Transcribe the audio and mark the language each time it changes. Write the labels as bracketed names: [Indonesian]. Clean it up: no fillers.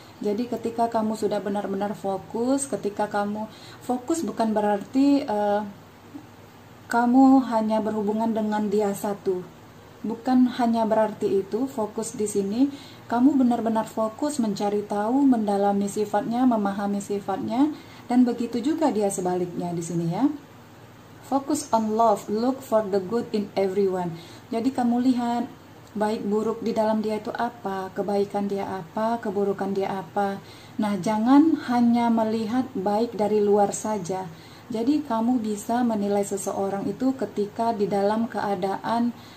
[Indonesian] Jadi ketika kamu sudah benar-benar fokus, ketika kamu fokus bukan berarti kamu hanya berhubungan dengan dia satu. Bukan hanya berarti itu. Fokus di sini kamu benar-benar fokus mencari tahu, mendalami sifatnya, memahami sifatnya, dan begitu juga dia sebaliknya di sini ya. [English] Focus on love, look for the good in everyone. [Indonesian] Jadi kamu lihat baik buruk di dalam dia itu apa, kebaikan dia apa, keburukan dia apa. Nah, jangan hanya melihat baik dari luar saja. Jadi kamu bisa menilai seseorang itu ketika di dalam keadaan